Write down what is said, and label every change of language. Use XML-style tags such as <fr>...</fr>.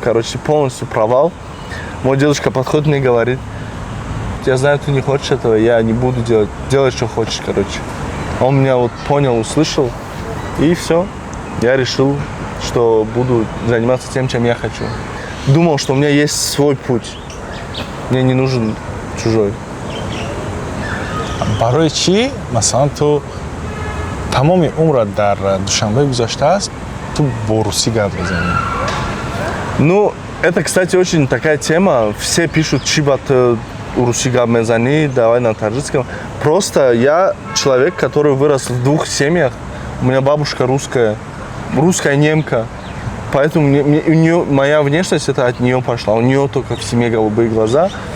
<ru>Короче, полностью провал. Мой дедушка подходит мне и говорит: я знаю, ты не хочешь этого, я не буду делать. Делай, что хочешь, короче. Он меня вот понял, услышал. И все. Я решил, что буду заниматься тем, чем я хочу. Думал, что у меня есть свой путь. Мне не нужен чужой.</ru> <tg>барои чӣ масалан ту тамоми умрат дар душанбе гузаштааст ту бо русӣ гап мезанӣ</tg> <ru>Ну, это, кстати, очень такая тема. Все пишут,</ru> <tg>чибат Руси гап мезани,</tg> <ru>давай на таджикском. Просто я человек, который вырос в двух семьях. У меня бабушка русская немка. Поэтому у нее, моя внешность это от нее пошла. У нее только в семье голубые глаза.</ru>